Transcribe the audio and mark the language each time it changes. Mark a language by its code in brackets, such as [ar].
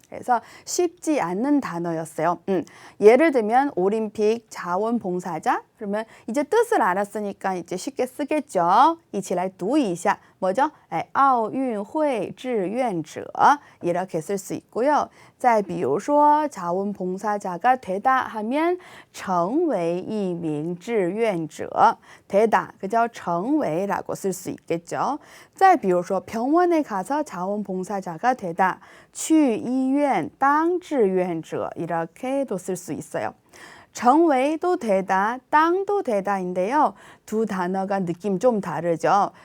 [ko] 그래서 쉽지 않는 단어였어요. 예를 들면 올림픽 자원봉사자 그러면 이제 뜻을 알았으니까 이제 쉽게 쓰겠죠. [zh] 一起来读一下 下 [ko] 뭐죠? [zh] 奥运会志愿者 [ko] 이렇게 쓸 수 있고요. [zh] 再比如说 [ko] 자원봉사자가 되다 하면 [zh] 成为一名志愿者 [ko] 되다 그죠? 成为라고 쓸 수 있겠죠. [zh] 再比如说 [ko] 병원에 가서 자원봉사자가 되다 [zh] 去医院当志愿者 [ko] 이렇게도 쓸 수 있어요. 成为도 되다, 땅도 되다인데요. 두 단어가 느낌 좀 다르죠.